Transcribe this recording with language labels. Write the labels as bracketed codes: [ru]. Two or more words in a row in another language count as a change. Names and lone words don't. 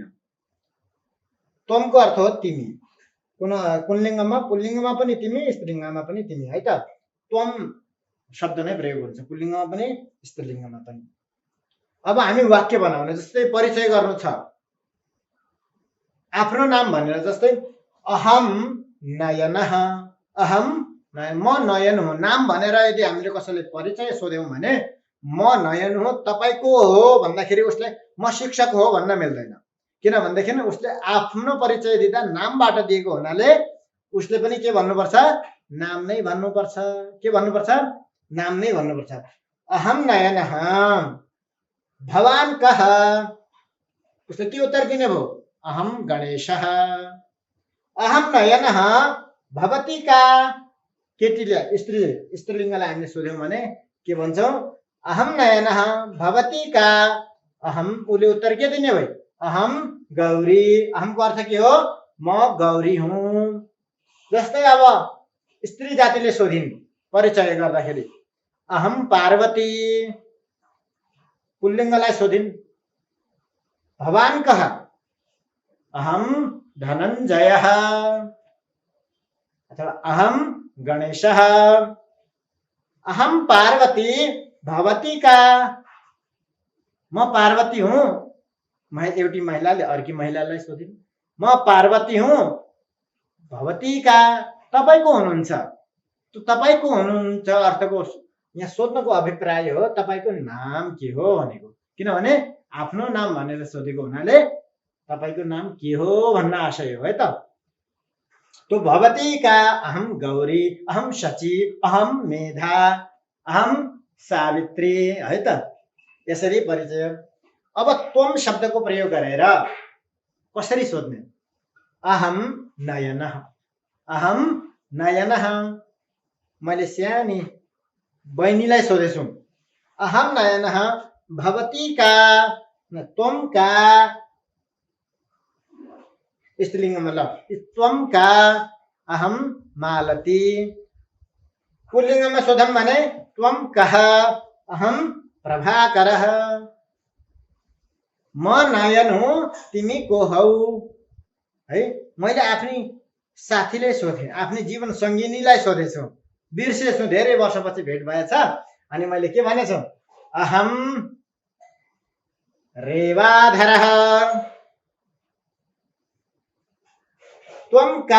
[ne] त्वमको अर्थ हो तिमी। कुन लिङ्गमा? पुल्लिङ्गमा पनि तिमी, स्त्रीलिङ्गमा पनि तिमी, है त। त्वम शब्द नै प्रयोग हुन्छ पुल्लिङ्गमा पनि स्त्रीलिङ्गमा पनि। अब हामी वाक्य बनाउने, जस्तै परिचय गर्नु छ, आफ्नो नाम भनेर, जस्तै [sa] अहम नयनः। [ne] अहम म नयन हुँ। नाम भनेर यदि हामीले कसैले परिचय सोध्यौँ भने म नयन हुँ, तपाईको हो भन्दाखेरि उसले म शिक्षक हो भन्न मिल्दैन। किन भन्दाखेरि उसले आफ्नो परिचय दिँदा नामबाट दिएको हुनाले उसले पनि के भन्नुपर्छ? नाम नै भन्नुपर्छ। के भन्नुपर्छ? नाम नै भन्नुपर्छ। [sa] अहम नयनः, भवान कः? [ne] उसले के उत्तर दिने भयो? [sa] अहम गणेशः। अहम नयनः, भवती का? [ne] केटीले स्त्रीलिङ्गलाई हामीले सोध्यौँ भने के भन्छौँ? [sa] अहम नयनः, भवती का? अहम, [ne] उसले उत्तर के दिने भयो? [sa] अहम गौरी। [ne] अहमको अर्थ के हो? म गौरी हुँ। जस्तै अब स्त्री जातिले सोधिन् परिचय गर्दाखेरि, [sa] अहम पार्वती। [ne] पुल्लिङ्गलाई सोधिन्, [sa] भवान कः? अहम धनञ्जयः, अथवा अहम गणेशः। अहम पार्वती, भवती का? [ne] म पार्वती हुँ। एउटी महिलाले अर्की महिलालाई सोधिन्, म पार्वती हुँ, [sa] भवती का? [ne] तपाईको हुनुहुन्छ। तपाईको हुनुहुन्छ अर्थको यहाँ सोध्नको अभिप्राय हो तपाईको नाम के हो भनेको। किनभने आफ्नो नाम भनेर सोधेको हुनाले तपाईको नाम के हो भन्न आशय हो, है त। [sa] तो भवती का? अहम गौरी, अहम शची, अहम मेधा, अहम सावित्री, [ne] है त। यसरी परिचय। अब त्वम शब्दको प्रयोग गरेर कसरी सोध्ने? [sa] अहम नयनः। अहम नयनः, [ne] मैले सानी बहिनीलाई सोधेछु, [sa] अहम नयनः, भवती का? [ne] त्वम का? स्त्रीलिङ्गमा ल, [sa] त्वम का? अहम मालती, [ne] पुल्लिङ्गमा सोधौँ भने [sa] त्वम कः अहम प्रभाकरः। [ne] म नयन हुँ तिमी को हौ है। मैले आफ्नी साथीले सोधेँ, आफ्नी जीवन सङ्गिनीलाई सोधेछु, बिर्सेछु, धेरै वर्षपछि भेट भएछ। अनि मैले के भनेछु, [sa] अहम रेवाधरः त्वम का।